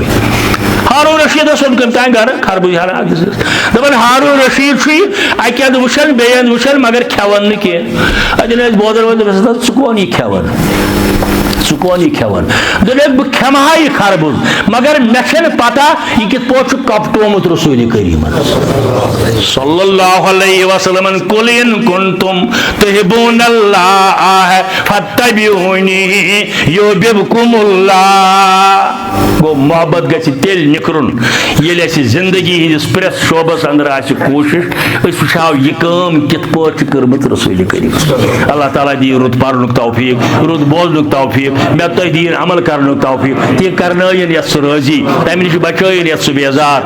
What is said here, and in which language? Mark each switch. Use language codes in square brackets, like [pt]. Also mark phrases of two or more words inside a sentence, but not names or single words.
[ks] ہارون رشیٖدس اوٚن کٔمۍ تانۍ گرٕ خربوٗز ہنا دپان ہارون رشیٖد چھُ یہِ اکہِ اندٕ وٕچھان بیٚیہِ اندٕ وٕچھان مگر کھٮ۪وان نہٕ کینٛہہ. اتٮ۪ن ٲسۍ بوزن وٲلۍ دپان ژٕ کون یہِ کھٮ۪وان ژٕ کون یہِ کھٮ۪وان. دوٚپُکھ بہٕ کھٮ۪مہٕ ہا یہِ خربوٗز مگر مےٚ چھنہٕ پتہ یہِ کِتھ پٲٹھۍ چھُ کپٹومُت رسوٗلِ کریٖمن [ar] صلی اللہ علیہ وسلم. قل ان کنتم تحبون اللہ فاتبعونی یحببکم اللہ. [ks] گوٚو محبت گژھِ تیٚلہِ نِکھرُن ییٚلہِ اَسہِ زندگی ہٕنٛدِس پرٛٮ۪تھ شعوبس اندر آسہِ کوٗشش أسۍ وٕچھو یہِ کٲم کِتھ پٲٹھۍ چھِ کٔرمٕژ رسوٗلِ کریٖم. اللہ تعالیٰ دِیِن رُت پرنُک توفیٖق رُت بوزنُک توفیٖق مےٚ تۄہہِ دِیِن عمل کرنُک توفیٖق. تہِ کرنٲیِن یتھ سُہ رٲضی تمہِ نِش بچٲیِن یتھ سُہ بیزار.